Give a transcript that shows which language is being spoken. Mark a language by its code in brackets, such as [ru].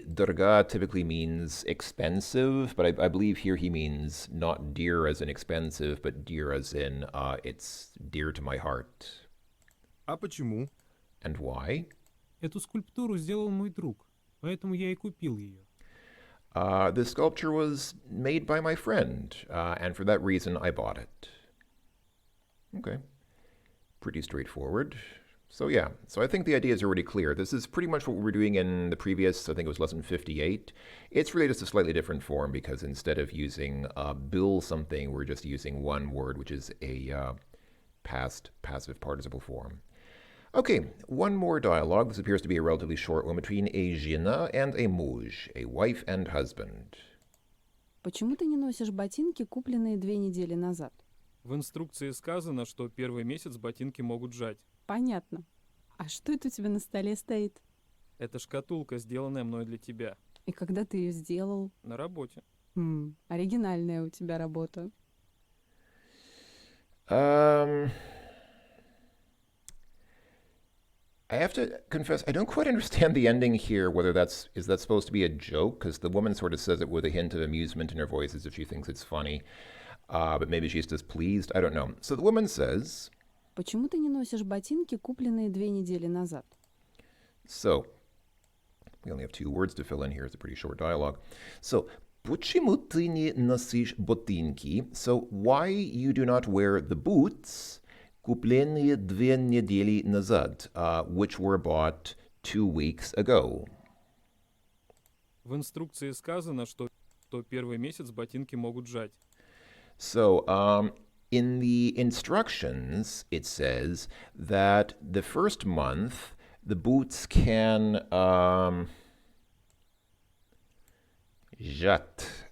[en] Дорога typically means expensive, but I believe here he means not dear as in expensive, but dear as in it's dear to my heart. [ru] А почему? [en] And why? [ru] Эту скульптуру сделал мой друг, поэтому я и купил ее. [en] This sculpture was made by my friend, and for that reason I bought it. Okay. Pretty straightforward. So yeah, so I think the idea is already clear. This is pretty much what we were doing in the previous, I think it was lesson 58. It's really just a slightly different form because instead of using bill something, we're just using one word, which is a past passive participle form. Okay, one more dialogue. This appears to be a relatively short one between a жена and a муж, a wife and husband. [ru] Почему ты не носишь ботинки, купленные 2 недели назад? В инструкции сказано, что первый месяц ботинки могут жать. Понятно. А что это у тебя на столе стоит? Это шкатулка, сделанная мной для тебя. И когда ты ее сделал? На работе. Оригинальная у тебя работа. [en] I have to confess, I don't quite understand the ending here, whether is that supposed to be a joke? Because the woman sort of says it with a hint of amusement in her voice as if she thinks it's funny. But maybe she's displeased. I don't know. So the woman says... [ru] Почему ты не носишь ботинки, купленные 2 недели назад? [en] So, we only have 2 words to fill in here. It's a pretty short dialogue. [ru] So, почему ты не носишь ботинки? [en] So, why you do not wear the boots... [ru] купленные 2 недели назад, [en] which were bought 2 weeks ago. [ru] В инструкции сказано, что первый месяц ботинки могут жать. [en] So, in the instructions, it says that the first month, the boots can жать.